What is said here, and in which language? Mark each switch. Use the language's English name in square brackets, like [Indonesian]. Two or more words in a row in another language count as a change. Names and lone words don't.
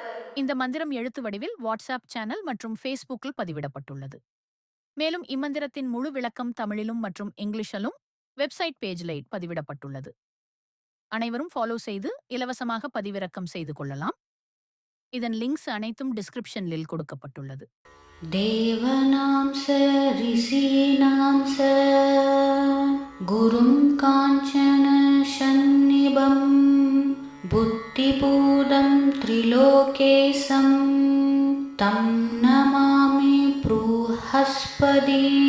[Tamil] இந்த மந்திரம் எழுத்து வடிவில் வாட்ஸ்அப் சேனல் மற்றும் ஃபேஸ்புக்கில் பதிவிடப்பட்டுள்ளது. மேலும் இம்மந்திரத்தின் முழு விளக்கம் தமிழிலும் மற்றும் இங்கிலீஷிலும் [English] website pageil [Tamil] பதிவிடப்பட்டுள்ளது. அனைவரும் ஃபாலோ செய்து இலவசமாக பதிவிறக்கம் செய்து கொள்ளலாம். இதன் லிங்க்ஸ் அனைத்தும் டிஸ்கிரிப்ஷனில் கொடுக்கப்பட்டுள்ளது. [Sanskrit] देवानां स ऋषीणां स गुरुं काञ्चन सन्निभं बुद्धिपूतं त्रिलोकेशं तं नमामि बृहस्पति।